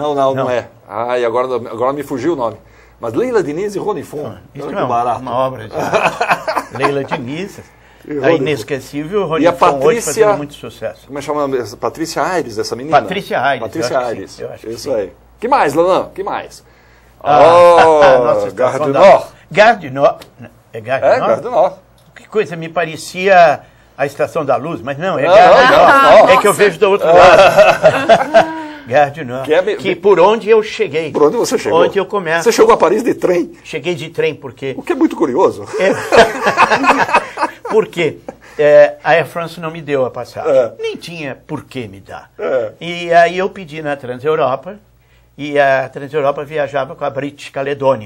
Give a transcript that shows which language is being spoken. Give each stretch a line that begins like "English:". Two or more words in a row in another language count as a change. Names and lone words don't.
Portuguese: Não é. E agora me fugiu o nome. Mas Leila Diniz e Rony Fon. Isso é uma obra de Leila Diniz, a inesquecível, Rony Fon hoje fazendo muito sucesso. Como é que chama? Patrícia Aires, essa menina? Patrícia Aires. Patrícia Aires. Eu acho que isso aí. Que mais, Lelan? Que mais? Gare du Nord. Gare du Nord. É Gare du Nord? Gare du Nord. Que coisa, me parecia a Estação da Luz, mas não, é Gare du Nord. É que eu vejo do outro lado. Gare du Nord. Que por onde eu cheguei. Por onde você chegou? Onde eu começo. Você chegou a Paris de trem? Cheguei de trem, porque... O que é muito curioso. Porque a Air France não me deu a passagem. Nem tinha por que me dar. E aí eu pedi na Transeuropa, e a Transeuropa viajava com a British Caledônia.